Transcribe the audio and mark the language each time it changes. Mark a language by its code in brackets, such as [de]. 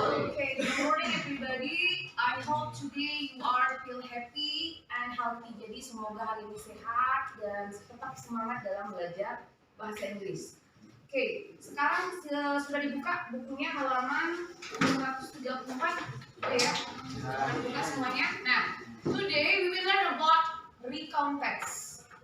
[en] Okay, good morning everybody. I hope today you are feel happy and healthy. [id] Jadi semoga hari ini sehat dan tetap semangat dalam belajar bahasa Inggris. Oke, sekarang sudah dibuka bukunya halaman 534. Oke ya, sudah dibuka semuanya. [en] Nah, today we will learn about recount text.